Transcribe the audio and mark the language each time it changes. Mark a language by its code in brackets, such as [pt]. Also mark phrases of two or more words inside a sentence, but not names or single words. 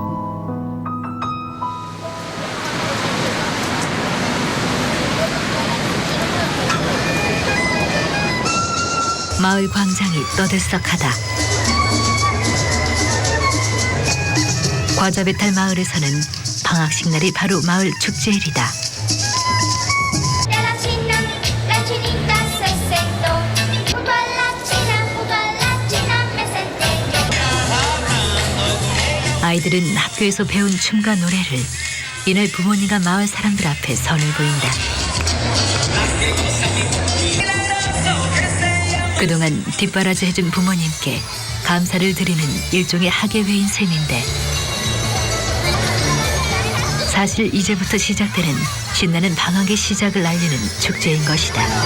[ko] 마을 광장이 떠들썩하다. 과자배탈 마을에서는 방학식 날이 바로 마을 축제일이다. [es] La chinita se sentó, junto a la china me senté yo. [ko] 아이들은 학교에서 배운 춤과 노래를 이날 부모님과 마을 사람들 앞에 선을 보인다. 그동안 뒷바라지 해준 부모님께 감사를 드리는 일종의 학예회인 셈인데 사실 이제부터 시작되는 신나는 방학의 시작을 알리는 축제인 것이다.